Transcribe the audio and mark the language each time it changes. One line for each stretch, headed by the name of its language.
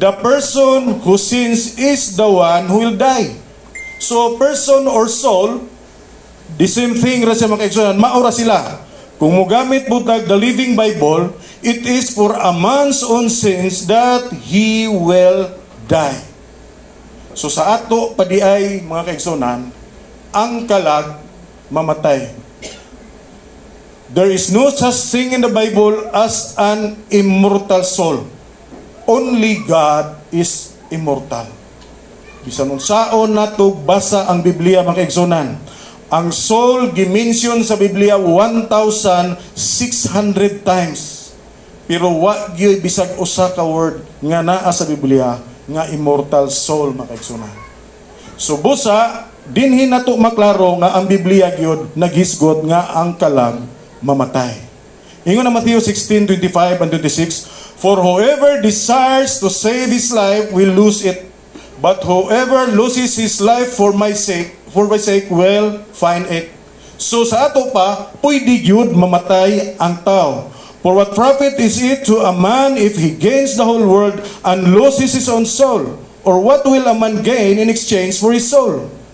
English: The person who sins is the one who will die. So, person or soul, the same thing
Cebuano: ra siya makaigsunan, maura sila. Kung mugamit butag
English: the Living Bible, it is for a man's own sins that he will die.
Cebuano: So, sa ato padiay mga kaigsunan, ang kalag mamatay.
English: There is no such thing in the Bible as an immortal soul. Only God is immortal.
Cebuano: Bisan unsaon nato basa ang Biblia mga kaigsunan, ang soul gimension sa Biblia 1,600 times. pero wa gyud bisag usa ka word nga naa sa Biblia nga immortal soul makaigsunan. So busa dinhi nato maklaro nga ang Biblia gyud naghisgot nga ang kalag mamatay. Ingon na
English: Matthew 16:25 and 26, for whoever desires to save his life will lose it, but whoever loses his life for my sake will find it.
Cebuano: So sa ato pa, pwede gyud mamatay ang tao.
English: For what profit is it to a man if he gains the whole world and loses his own soul? Or what will a man gain in exchange for his soul?